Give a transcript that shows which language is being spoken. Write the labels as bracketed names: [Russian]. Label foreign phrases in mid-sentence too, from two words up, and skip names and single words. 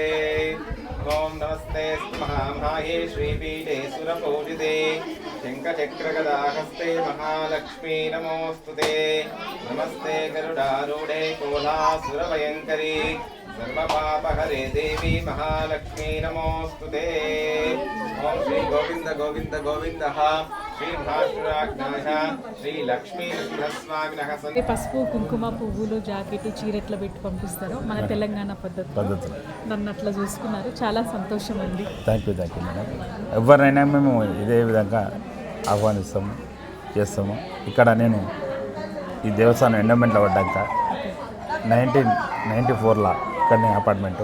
[Sanskrit] ओम नमस्ते महामहाये श्रीपीठे सुरपूजिते शङ्खचक्रगदाहस्ते महालक्ष्मी नमोस्तुते. नमस्ते गरुडारूढे कोलासुरभयङ्करी सर्वपापहरे देवी महालक्ष्मी नमोस्तुते. ओम श्री गोविंद गोविंद गोविंदः श्री महाशुराज्ञाः श्री लक्ष्मी నరసింహస్వామినః. [Telugu] పసుపు కుంకుమ పువ్వులు జాకెట్ చీరెట్ల పెట్టి పంపిస్తారు మన తెలంగాణ పద్ధతి. నన్ను అట్లా చూసుకున్నారు, చాలా సంతోషం అండి. [English] thank you madam. [Telugu] ఎవరినైనా మేము ఇదే విధంగా ఆహ్వానిస్తాము, చేస్తాము. ఇక్కడ నేను ఈ దేవస్థానం ఎండోమెంట్లో పడ్డాక 1994లో ఇక్కడనే అపార్ట్మెంటు.